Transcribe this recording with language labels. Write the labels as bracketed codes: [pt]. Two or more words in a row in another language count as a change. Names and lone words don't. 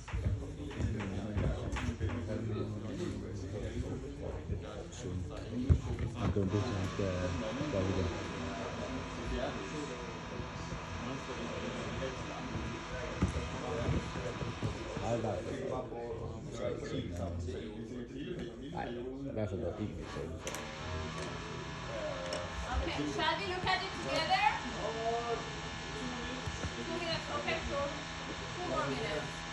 [da] Han dumpede, så han skal stoppe det. Nej, i hvert fald været en eksamen. [en] Okay, shall we look at it together? 2 minutes, okay, so 2 more minutes.